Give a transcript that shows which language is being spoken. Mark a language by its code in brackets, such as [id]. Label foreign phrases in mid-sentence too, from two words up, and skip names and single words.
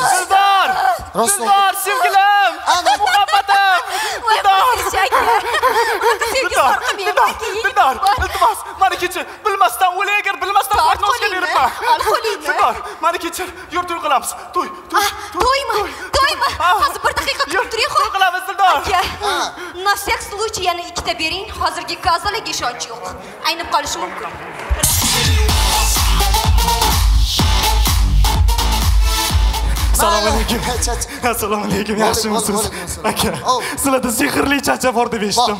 [uz] Dildor! Dildor, sevgilim! Muhabbatim! Dildor, iltimos, meni kechir. Bilmasdan o'lay, agar bilmasdan partnosga beribman. Dildor, meni kechir. Yur, to'y qilamiz. To'y. To'ymi? Hozir bir daqiqa kutib turing. To'y qilamiz, Dildor. Aka, [ru] на всяк случай [uz] yana ikkita bering. Hozirgi kazalarga ishonch yo'q. Aynib qolishi mumkin. Assalomu alaykum. Assalomu alaykum. Yaxshimisiz? Aka, sizlarda sehrli chacha bor deb eshitdim.